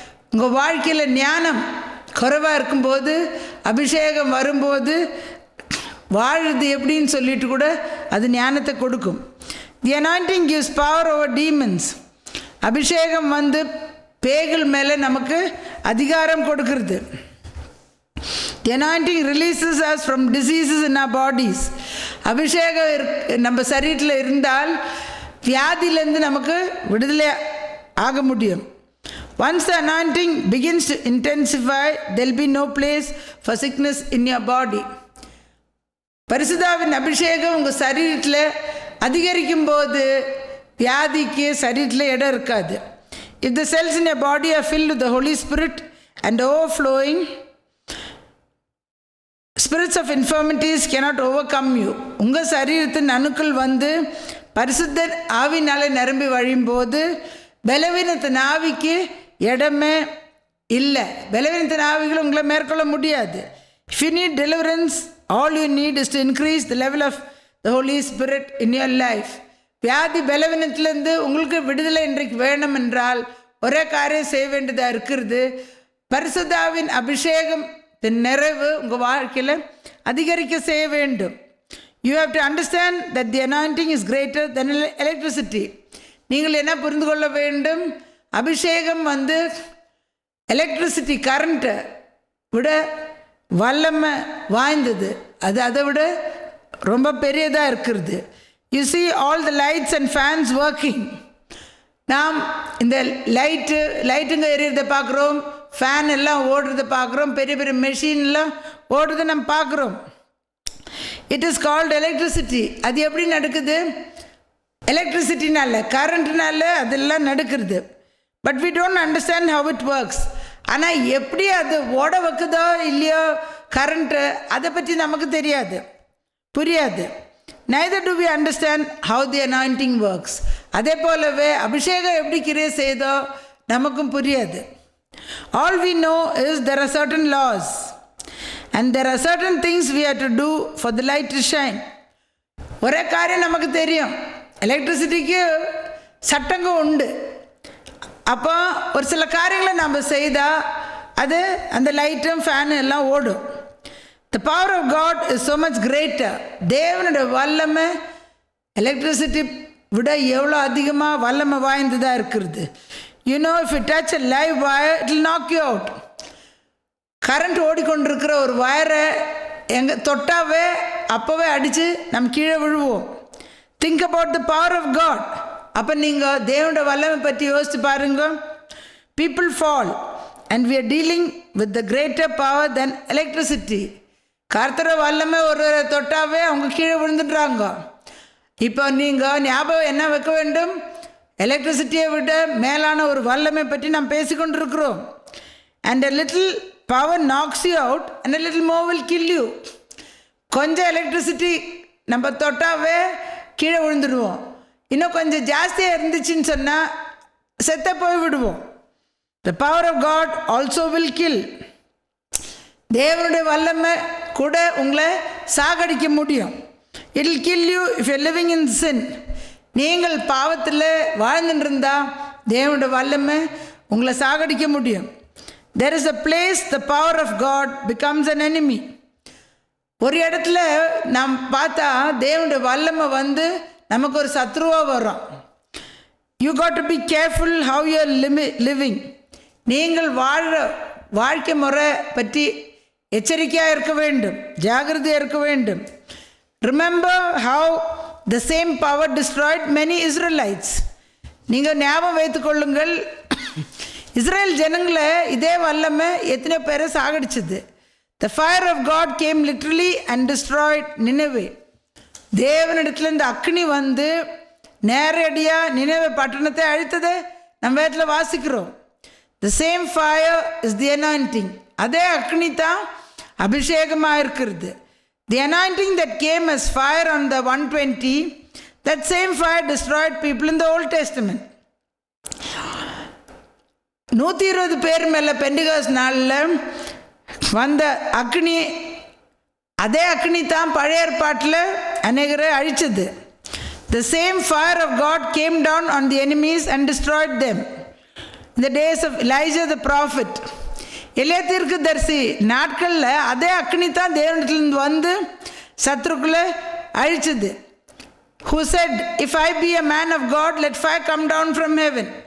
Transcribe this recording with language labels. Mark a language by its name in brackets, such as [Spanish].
[Tamil] உங்கள் வாழ்க்கையில் ஞானம் குறைவாக இருக்கும்போது அபிஷேகம் வரும்போது வாழுது எப்படின்னு சொல்லிட்டு கூட அது ஞானத்தை கொடுக்கும். [English] The anointing gives power over demons. [Tamil] அபிஷேகம் பேய்கள் மேலே நமக்கு அதிகாரம் கொடுக்கிறது. [English] The anointing releases us from diseases in our bodies. [Tamil] அபிஷேகம் நம்ம சரீரத்தில் இருந்தால் வியாதியிலேருந்து நமக்கு விடுதலை ஆக முடியும். [English] Once the anointing begins to intensify, there will be no place for sickness in your body. [Tamil] பரிசுத்தாவின் அபிஷேகம் உங்கள் சரீரத்தில் அதிகரிக்கும் போது வியாதிக்கு சரீரத்தில் இடம் இருக்காது. [English] If the cells in your body are filled with the Holy Spirit and overflowing, spirits of infirmities cannot overcome you. [Tamil] உங்கள் சரீரத்தின் அணுக்கள் வந்து பரிசுத்த ஆவினாலே நிரம்பி வழியும்போது பலவீனத்தின் ஆவிக்கு இடமே இல்லை. பலவீனத்தின் ஆவிகள் உங்களை மேற்கொள்ள முடியாது. [English] If you need deliverance, all you need is to increase the level of the Holy Spirit in your life. [Tamil] வியாதி பலவீனத்திலேருந்து உங்களுக்கு விடுதலை இன்றைக்கு வேணும் என்றால் ஒரே காரியம் செய்ய வேண்டியதாக இருக்கிறது. பரிசுத்தாவின் அபிஷேகம் நிறைவு உங்கள் வாழ்க்கையில் அதிகரிக்க செய்ய வேண்டும். [English] You have to understand that the anointing is greater than electricity. [Tamil] நீங்கள் என்ன புரிந்து கொள்ள வேண்டும்? அபிஷேகம் வந்து எலக்ட்ரிசிட்டி கரண்ட்டை விட வல்லமை வாய்ந்தது. அது அதை விட ரொம்ப பெரியதாக இருக்கிறது. [English] You see all the lights and fans working. [Tamil] நாம் இந்த லைட்டுங்க எரியறதை பார்க்குறோம், ஃபேன் எல்லாம் ஓடுறதை பார்க்குறோம், பெரிய பெரிய மெஷின்லாம் ஓடுறதை நம்ம பார்க்குறோம். [English] It is called electricity. [Tamil] அது எப்படி நடக்குது? எலக்ட்ரிசிட்டினால கரண்ட்னால அதெல்லாம் நடக்கிறது. [English] But we don't understand how it works. [Tamil] ஆனால் எப்படி அது ஓட வைக்குதோ இல்லையோ கரண்ட்டு, அதை பற்றி நமக்கு தெரியாது, புரியாது. [English] neither do we understand how the anointing works. [Tamil] அதே போலவே அபிஷேகம் எப்படி கிரியை செய்தோ நமக்கும் புரியாது. [English] all we know is there are certain laws and there are certain things we have to do for the light to shine. [Tamil] ஒரே காரியம் நமக்கு தெரியும், எலக்ட்ரிசிட்டிக்கு சட்டங்க உண்டு. அப்போ ஒரு சில காரியங்களை நம்ம செய்தால் அது அந்த லைட்டும் ஃபேனு எல்லாம் ஓடும். [English] The power of God is so much greater. [Tamil] தேவனுடைய வல்லமை எலக்ட்ரிசிட்டி விட எவ்வளோ அதிகமாக வல்லமை வாய்ந்ததாக இருக்கிறது. [English] You know, if you touch a live wire, it will knock you out. [Tamil] Current ஓடிக்கொண்டிருக்கிற ஒரு வயரை எங்கே தொட்டாவே அப்போவே அடித்து நம்ம கீழே விழுவோம். [English] Think about the power of God. [Tamil] அப்போ நீங்கள் தேவனுடைய வல்லமை பற்றி யோசித்து பாருங்க. [English] People fall and we are dealing with the greater power than electricity. [Tamil] கர்த்தர வல்லமை ஒரு தொட்டாவே அவங்க கீழே விழுந்துடுறாங்க. இப்போ நீங்கள் ஞாபகம் என்ன வைக்க வேண்டும்? எலக்ட்ரிசிட்டியை விட மேலான ஒரு வல்லமை பற்றி நாம் பேசிக்கொண்டிருக்கிறோம். [English] And a little power knocks you out and a little more will kill you. [Tamil] கொஞ்சம் எலக்ட்ரிசிட்டி நம்ம தொட்டாவே கீழே விழுந்துடுவோம். இன்னும் கொஞ்சம் ஜாஸ்தியாக இருந்துச்சுன்னு சொன்னால் செத்த போய் விடுவோம். [English] The power of God also will kill. [Tamil] தேவனுடைய வல்லமை கூட உங்களை சாகடிக்க முடியும். [English] It will kill you if you are living in sin. [Tamil] நீங்கள் பாவத்தில் வாழ்ந்துட்டு இருந்தால் தேவனுடைய வல்லமை உங்களை சாகடிக்க முடியும். [English] There is a place the power of God becomes an enemy. [Tamil] ஒரு இடத்துல நாம் பார்த்தா தேவனுடைய வல்லமை வந்து நமக்கு ஒரு சத்ருவாக வரும். [English] You got to be careful how you are living. [Tamil] நீங்கள் வாழ்கிற வாழ்க்கை முறை பற்றி எச்சரிக்கையாக இருக்க வேண்டும், ஜாகிரதையாக இருக்க வேண்டும். [English] Remember how the same power destroyed many Israelites. [Tamil] நீங்கள் ஞாபகம் வைத்துக் கொள்ளுங்கள், இஸ்ரேல் ஜனங்களை இதே வல்லமை எத்தனை பேரை சாகடிச்சது. [English] The fire of God came literally and destroyed Nineveh. [Tamil] தேவனிடத்துல இந்த அக்னி வந்து நேரடியாக நினைவே பட்டணத்தை அழித்ததை நம்ம வீட்டில் வாசிக்கிறோம். [English] The same fire is the anointing. [Tamil] அதே அக்னி தான் அபிஷேகமாக இருக்கிறது. [English] The anointing that came as fire on the 120, that same fire destroyed people in the Old Testament. [Tamil] 120 பேர் மேலே பெண்டிகாஸ் நாளில் வந்த அக்னி, அதே அக்னி தான் பழைய ஏற்பாட்டில் அநேகரை அழிச்சது. [English] The same fire of God came down on the enemies and destroyed them. In the days of Elijah the prophet, [Tamil] எலியா தீர்க்கதரிசி நாட்களில் அதே அக்னி தான் தேவனிடத்திலிருந்து வந்து சத்ருக்களை அழிச்சது. [English] Who said, if I be a man of God, let fire come down from heaven.